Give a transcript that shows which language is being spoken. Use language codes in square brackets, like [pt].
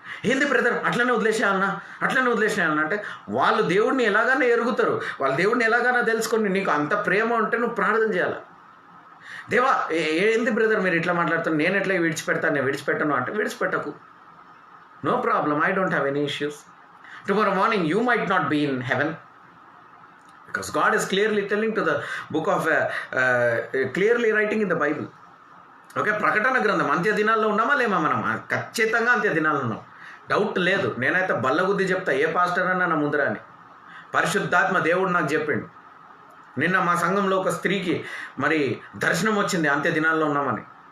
[te] ఏంది బ్రదర్ అట్లనే వదిలేసేయాలన్నా అంటే వాళ్ళు దేవుడిని ఎలాగైనా ఎరుగుతారు, వాళ్ళు దేవుడిని ఎలాగైనా తెలుసుకొని నీకు అంత ప్రేమ ఉంటే నువ్వు ప్రార్థన చేయాలి. దేవా ఏంది బ్రదర్ మీరు ఇట్లా మాట్లాడుతాను, నేను ఎట్లా విడిచిపెడతాను, నేను విడిచిపెట్టను అంటే విడిచిపెట్టకు. [en] No problem, I don't have any issues. Tomorrow morning you might not be in heaven, Because God is clearly telling to the book of, clearly writing in the Bible. [te] Okay, ప్రకటన గ్రంథం అంత్య దినాల్లో ఉన్నామా లేమా మనం? ఖచ్చితంగా అంత్య దినాల్లో ఉన్నాం, డౌట్ లేదు. నేనైతే బల్లగుద్ది చెప్తా, ఏ పాస్టర్ అన్నా నా ముందర అని. పరిశుద్ధాత్మ దేవుడు నాకు చెప్పిండు. నిన్న మా సంఘంలో ఒక స్త్రీకి మరి దర్శనం వచ్చింది, అంత్య దినాల్లో ఉన్నామని.